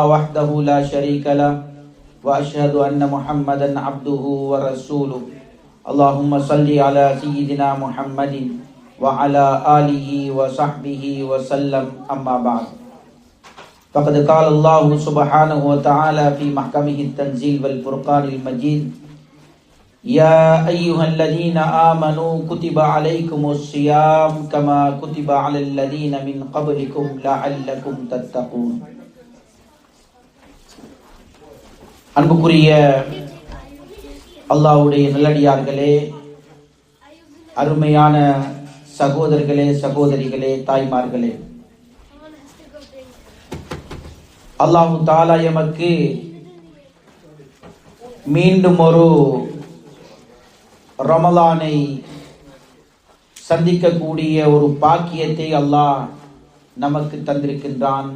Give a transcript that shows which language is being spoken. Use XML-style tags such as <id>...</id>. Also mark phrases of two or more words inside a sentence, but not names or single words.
<ar>وحده لا شريك له وأشهد أن محمدا عبده ورسوله اللهم صل على سيدنا محمد وعلى آله وصحبه وسلم أما بعد فقد قال الله سبحانه وتعالى في محكمه التنزيل والفرقان المجيد يا أيها الذين آمنوا كتب عليكم الصيام كما كتب على الذين من قبلكم لعلكم تتقون.</ar> <ta>அன்புக்குரிய அல்லாஹ்வுடைய நல்லடியார்களே, அருமையான சகோதரர்களே, சகோதரிகளே, தாய்மார்களே,</ta> <ar>الله تعالى</ar> <ta>எமக்கு மீண்டும் ஒரு ரமலானை சந்திக்கக்கூடிய ஒரு பாக்கியத்தை அல்லாஹ் நமக்கு தந்திருக்கின்றான்.</ta>